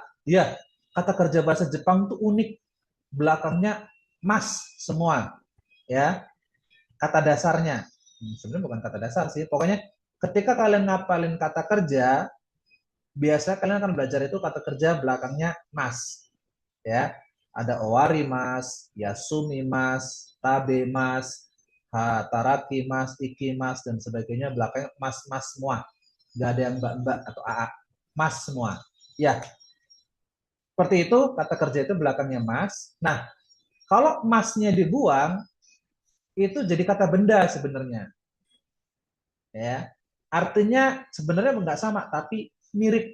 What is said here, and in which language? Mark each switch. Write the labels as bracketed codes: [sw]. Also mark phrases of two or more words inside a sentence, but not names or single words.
[id] Ya, kata kerja bahasa Jepang itu unik. Belakangnya mas semua, ya. Kata dasarnya. Sebenarnya bukan kata dasar sih. Pokoknya ketika kalian ngapalin kata kerja, biasa kalian akan belajar itu kata kerja belakangnya mas, ya. [ja] Ada owari mas, yasumi mas, tabe mas, taraki mas, iki mas, [id] dan sebagainya belakangnya mas-mas semua. Gak ada yang mbak-mbak atau aa. Mas semua. Ya, seperti itu kata kerja itu belakangnya mas. Nah, kalau masnya dibuang, itu jadi kata benda sebenarnya. Ya, artinya sebenarnya nggak sama, tapi mirip.